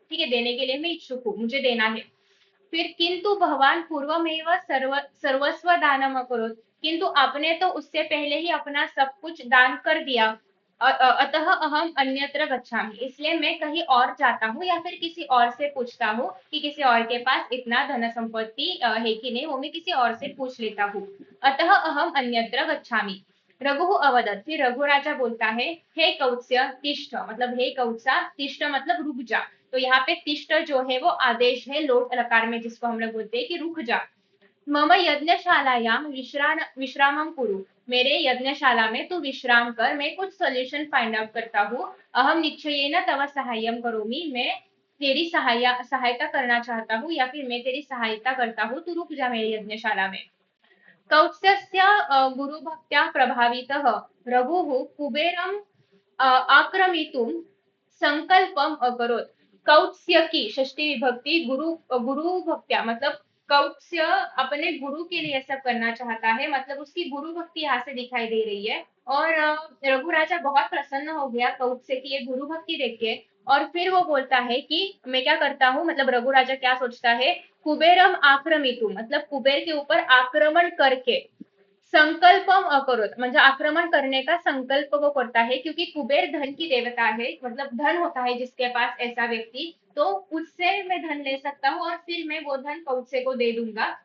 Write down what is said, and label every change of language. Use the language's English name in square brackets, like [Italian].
[Hindi] ठीक है, देने के लिए मैं इच्छुक हूँ, मुझे देना है। फिर [Sanskrit] किंतु भगवान पूर्वमेव सर्वस्व दानम अकरोत्, [Hindi] किंतु आपने तो उससे पहले ही अपना सब कुछ दान कर दिया। [Sanskrit] अतः अहम अन्यत्र गच्छामि, [Hindi] इसलिए मैं कहीं और जाता हूँ या फिर किसी और से पूछता हूँ कि किसी और के पास इतना धन संपत्ति है कि नहीं, वो मैं किसी और से पूछ लेता हूँ। [Sanskrit] अतः अहम अन्यत्र गच्छामि। रघु अवदत्, [Hindi] फिर रघु राजा बोलता है, [Sanskrit] हे कौत्स्य तिष्ठ, [Hindi] मतलब हे कौत्सा, तिष्ठ मतलब रुक जा। तो यहाँ पे तिष्ठ जो है वो आदेश है लोट लकार में, जिसको हम लोग बोलते हैं कि रुक जा। [Sanskrit] मम यज्ञशालायां विश्रामं कुरु, [Hindi] मेरे यज्ञशाला में तू विश्राम कर, मैं कुछ सॉल्यूशन फाइंड आउट करता हूँ। [Sanskrit] अहम निश्चयेन तव सहाय्यम करोमि, [Hindi] मैं तेरी सहायता करना चाहता हूँ या फिर मैं तेरी सहायता करता हूँ, तू रुक जा मेरे यज्ञशाला में। [Sanskrit] कौत्स्यस्य गुरुभक्त्या प्रभावितः रघुः कुबेरं आक्रमितुं संकल्पम अकरोत्। [Hindi] कौत्स्य की षष्ठी विभक्ति गुरु भक्त्या, मतलब कौत्स्य अपने गुरु के लिए सब करना चाहता है, मतलब उसकी गुरु भक्ति यहाँ से दिखाई दे रही है। और रघु राजा बहुत प्रसन्न हो गया कौत्स्य की ये गुरु भक्ति देख के। और फिर वो बोलता है कि मैं क्या करता हूँ, मतलब रघु राजा क्या सोचता है, [Sanskrit] कुबेरम आक्रमितु, [Hindi] मतलब कुबेर के ऊपर आक्रमण करके, [Sanskrit] संकल्पम अकरोत, [Marathi] म्हणजे [Hindi] आक्रमण करने का संकल्प वो करता है, क्योंकि कुबेर धन की देवता है, मतलब धन होता है जिसके पास ऐसा व्यक्ति, तो उससे मैं धन ले सकता हूँ और फिर मैं वो धन कौत्स्य को दे दूंगा।